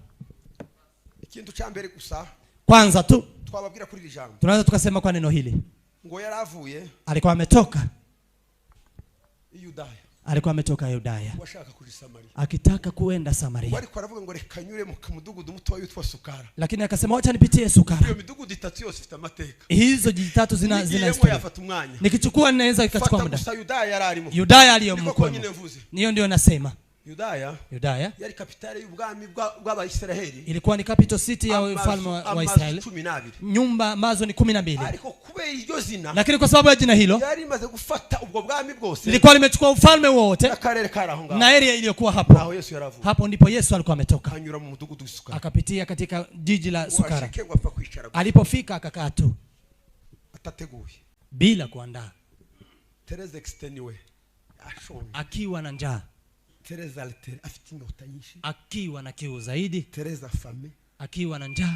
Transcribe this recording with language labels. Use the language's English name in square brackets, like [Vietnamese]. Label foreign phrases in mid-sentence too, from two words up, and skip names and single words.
[Swahili] Kwanza tu tunaweza tukasema kwa neno hili, alikuwa ametoka Yudaya akitaka kuenda Samaria, lakini akasema wacha nipitie Sukara. Hizo jiji tatu zina historia. Nikichukua ninaweza ikachukua muda. Yudaya aliyomkoa, niyo ndio nasema Yudaya [Kinyarwanda] yari kapitale y'ubwami bw'Abayisiraheli, [Swahili] ilikuwa ni [English] capital city [Swahili] ya ufalme wa Israeli. Nyumba ambazo ni 12, lakini kwa sababu ya jina hilo [Kinyarwanda] yari imaze gufata ubwo bwami bwose, [Swahili] ilikuwa limechukua ufalme wote na area iliyokuwa hapo. Hapo ndipo Yesu alikuwa ametoka, akapitia katika jiji la Sukara. Alipofika akakaa tu bila kuandaa, akiwa na njaa, akiwa na kiu zaidi, akiwa na njaa.